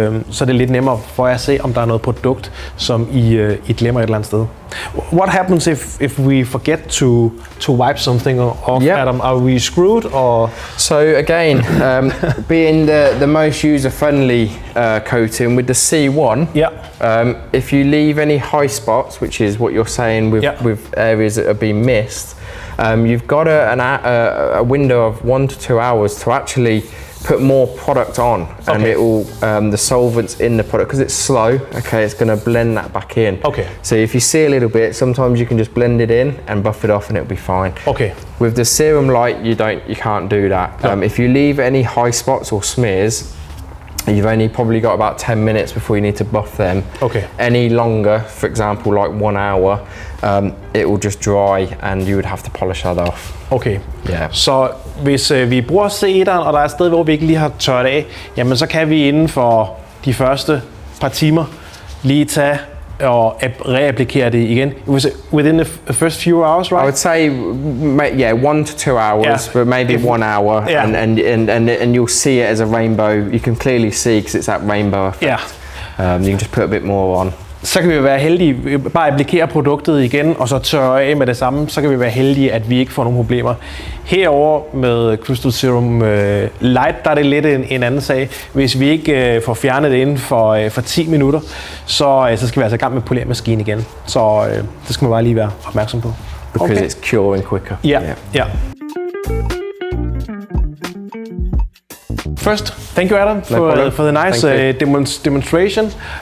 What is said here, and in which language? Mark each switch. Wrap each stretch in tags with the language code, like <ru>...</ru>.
<da>Så er det lidt nemmere for jer at se, om der er noget produkt, som I glemmer et eller andet sted.</da> <en>What happens if we forget to wipe something off, Adam? Are we screwed? Or? So again, being the most user-friendly coating with the C1, if you leave any high spots, which is what you're saying with areas that have been missed, you've got a window of 1 to 2 hours to actually put more product on, and it will the solvents in the product, because it's slow. Okay, it's going to blend that back in. Okay. So if you see a little bit, sometimes you can just blend it in and buff it off, and it'll be fine. Okay. With the serum light, you can't do that. If you leave any high spots or smears, you've only probably got about 10 minutes before you need to buff them. Okay. Any longer, for example, like 1 hour, it will just dry, and you would have to polish that off. Okay. Yeah.</en> <da>Så hvis vi bruger C1'eren, og der er et sted, hvor vi ikke lige har tørret af, jamen så kan vi inden for de første par timer lige tage og reapplikere det igen.</da> <en>Within the first few hours, right? I would say, 1 to 2 hours, but maybe 1 hour, and you'll see it as a rainbow. You can clearly see, because it's that rainbow effect. You can just put a bit more on.</en> <da>Så kan vi være heldige, bare applikere produktet igen, og så tørre af med det samme, så kan vi være heldige, at vi ikke får nogle problemer. Herover med Crystal Serum Light, der er det lidt en anden sag. Hvis vi ikke får fjernet det inden for 10 minutter, så skal vi altså i gang med polermaskinen igen. Så det skal man bare lige være opmærksom på.</da> <en>Because it's curing quicker.</en> <da>Ja.</da> <en>First, thank you Adam for the nice demonstration.</en>